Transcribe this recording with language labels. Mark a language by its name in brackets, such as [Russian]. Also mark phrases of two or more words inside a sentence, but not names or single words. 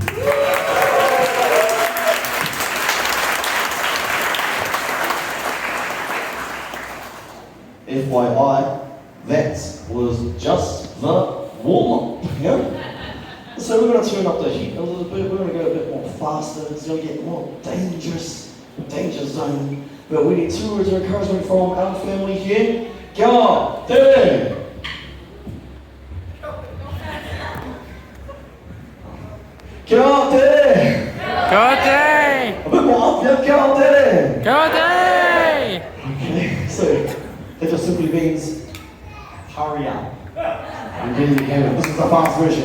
[English] FYI, that was just the warm-up. Yeah? So we're going to turn up the heat a little bit. We're going to go a bit more faster. It's going to get more dangerous, danger zone. But we need 2 words of encouragement from our family here. [Māori] Kia te! Kia te! Kia te! [English] A bit more up, yeah? [Māori] Kia te! Kia te! [English] Okay, so that just simply means hurry up. And there you have it. This is the fast version.